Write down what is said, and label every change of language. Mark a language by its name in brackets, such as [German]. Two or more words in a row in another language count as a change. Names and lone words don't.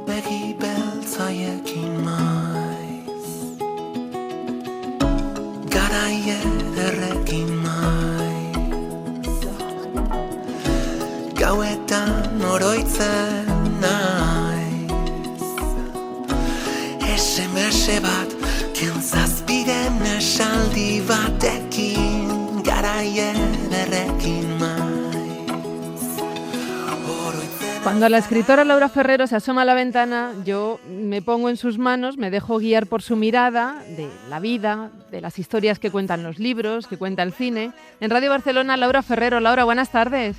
[Basque] Begi beltzaiekin maiz, garai ederrekin maiz, gauetan oroitzen naiz. SMS bat kentzazpiren esaldi batekin, garai ederrekin maiz. [Spanish] Cuando la escritora Laura Ferrero se asoma a la ventana, yo me pongo en sus manos, me dejo guiar por su mirada de la vida, de las historias que cuentan los libros, que cuenta el cine. En Radio Barcelona, Laura Ferrero. Laura, buenas tardes.